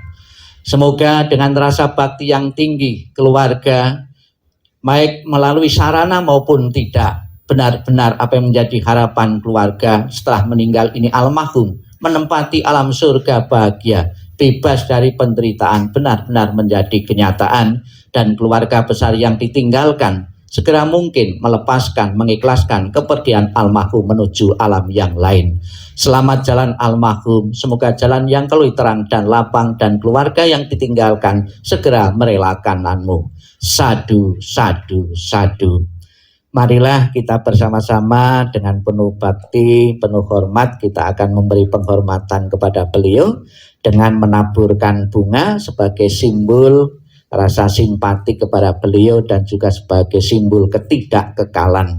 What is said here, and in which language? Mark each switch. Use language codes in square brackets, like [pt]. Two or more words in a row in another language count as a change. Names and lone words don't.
[id] Semoga dengan rasa bakti yang tinggi, keluarga, baik melalui sarana maupun tidak, benar-benar apa yang menjadi harapan keluarga setelah meninggal ini almarhum menempati alam surga bahagia, bebas dari penderitaan, benar-benar menjadi kenyataan, dan keluarga besar yang ditinggalkan segera mungkin melepaskan, mengikhlaskan kepergian almarhum menuju alam yang lain. Selamat jalan almarhum, semoga jalan yang keluar terang dan lapang, dan keluarga yang ditinggalkan segera merelakananmu. [pi] Sadu, sadu, sadu. [id] Marilah kita bersama-sama dengan penuh bakti, penuh hormat, kita akan memberi penghormatan kepada beliau dengan menaburkan bunga sebagai simbol rasa simpati kepada beliau dan juga sebagai simbol ketidakkekalan.